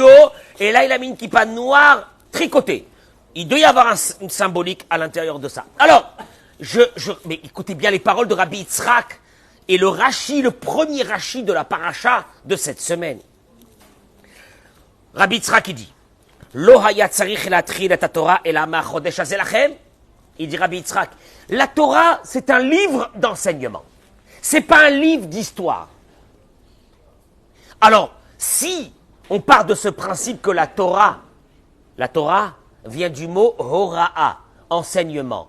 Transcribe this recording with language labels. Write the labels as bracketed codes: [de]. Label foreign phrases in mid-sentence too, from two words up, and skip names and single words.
[fr] Et là, il a mis une kippa noire tricotée. Il doit y avoir une symbolique à l'intérieur de ça. Alors, mais écoutez bien les paroles de Rabbi Yitzhak et le Rashi, le premier Rashi de la paracha de cette semaine. Rabbi Yitzhak, il dit, [he] לא היה צריך להתחיל את התורה אלא מהחודש הזה לכם. [fr] Il dit Rabbi Yitzhak, la Torah, c'est un livre d'enseignement. C'est pas un livre d'histoire. Alors, si on part de ce principe que la Torah vient du mot hora'a, enseignement.